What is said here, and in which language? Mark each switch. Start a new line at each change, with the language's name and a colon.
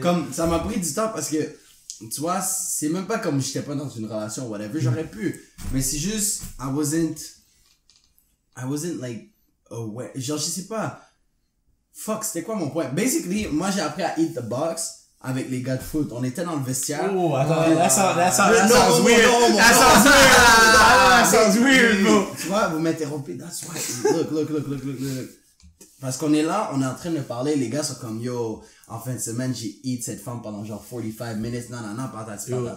French: Comme, ça m'a pris du temps parce que tu vois, c'est même pas comme j'étais pas dans une relation ou whatever, j'aurais pu. Mais c'est juste,
English: I wasn't like, aware.
French: Genre, je sais pas. Fuck, c'était quoi mon point? Basically, moi j'ai appris à
English: eat the box
French: avec les gars de foot. On était dans le vestiaire. Oh, attends,
English: that sounds No, weird. no, That sounds weird, bro.
French: Tu vois, vous m'interrompez.
English: That's why. Look.
French: Parce qu'on est là, on est en train de parler, les gars sont comme, yo, en fin de semaine, j'ai eat cette femme pendant genre 45 minutes, non, patati.